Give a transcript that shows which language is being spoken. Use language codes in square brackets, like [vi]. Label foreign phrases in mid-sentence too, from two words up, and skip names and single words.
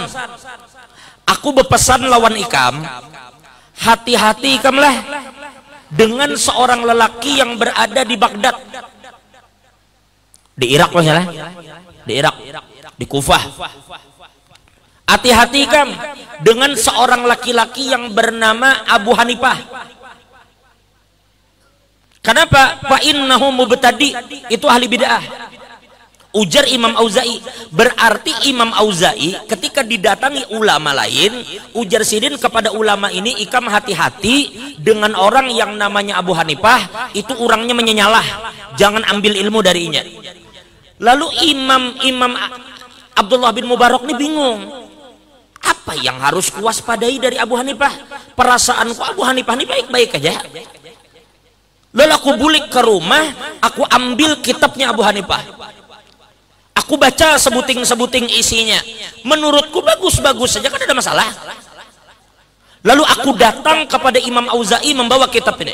[id] Aku berpesan lawan ikam, hati-hati ikamlah dengan seorang lelaki yang berada di Baghdad. Di Irak loh ya, di Irak, di Kufah. Hati-hati ikam dengan seorang laki-laki yang bernama Abu Hanifah. Kenapa? [ar] Fa innahu mubtadi, [id] itu ahli bid'ah. Ujar Imam Auza'i. Berarti Imam Auza'i ketika didatangi ulama lain, [bjn] ujar sidin [id] kepada ulama ini, ikam hati-hati dengan orang yang namanya Abu Hanifah, itu orangnya menyenyalah, jangan ambil ilmu darinya. Lalu Imam Abdullah bin Mubarak ini bingung, apa yang harus kuwaspadai dari Abu Hanifah? Perasaanku Abu Hanifah ini baik-baik aja. Lalu aku bulik ke rumah, aku ambil kitabnya Abu Hanifah, aku baca sebuting-sebuting isinya. Menurutku bagus-bagus saja, kan ada masalah. Lalu aku datang kepada Imam Auza'i membawa kitab ini.